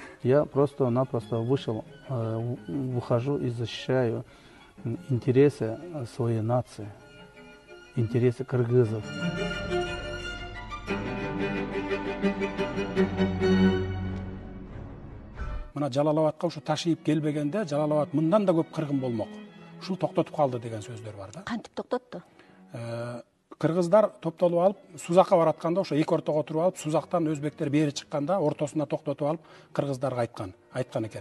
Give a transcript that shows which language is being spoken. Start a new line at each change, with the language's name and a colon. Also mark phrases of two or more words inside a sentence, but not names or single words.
Russian: Я просто-напросто выхожу и защищаю интересы своей нации, интересы кыргызов.
Kyrgyz: Мына Жалал Абадка ушу ташыйып келбегенде Жалал Абад мындан да көп кыргын болмок. Ушул токтотуп калды деген сөздөр бар да. Кантип токтотту? Кыргыздар топтолуп алып, Сузакка баратканда ошо эки ортого туруп алып, Сузактан өзбектер бери чыкканда ортосуна токтотуп алып, кыргыздарга айткан экен.